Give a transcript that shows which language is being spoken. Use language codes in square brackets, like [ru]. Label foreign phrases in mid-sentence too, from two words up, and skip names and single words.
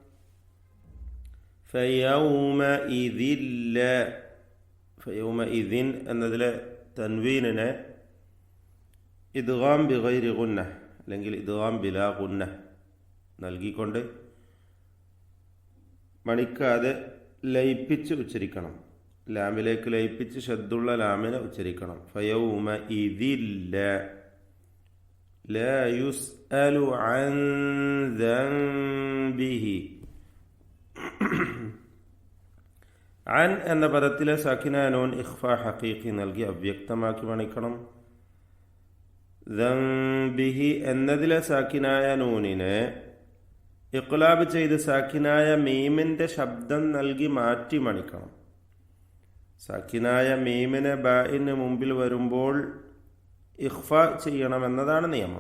[ml] ഫയൗമഇദിൻ എന്നതിലെ തൻവീനിനെ [ar] إدغام بغير غنة [ml] അല്ലെങ്കിൽ [ar] إدغام بلا غنة [ml] നൽകിക്കൊണ്ട് മണിക്കാതെ ലയിപ്പിച്ച് ഉച്ചരിക്കണം. ലാമിലേക്ക് ലയിപ്പിച്ച് ശദ്ദുള്ള ലാമിനെ ഉച്ചരിക്കണം. [ar] ഫയൗമഇദില്ല لا يسأل عن ذنبه. [ml] عن എന്ന പദത്തിലെ [ar] ساكنة نون إخفاء حقيقي [ml] നൽകി അവ്യക്തമാക്കി മണിക്കണം. ദംബിഹി എന്നതിലെ സാക്കിനായ നൂനിനെ ഇഖ്ലാബ് ചെയ്ത് സാക്കിനായ മീമിൻ്റെ ശബ്ദം നൽകി മാറ്റി മണിക്കണം. സാക്കിനായ മീമിനെ ബാഇന് മുമ്പിൽ വരുമ്പോൾ ഇഖ്ഫ ചെയ്യണമെന്നതാണ് നിയമം.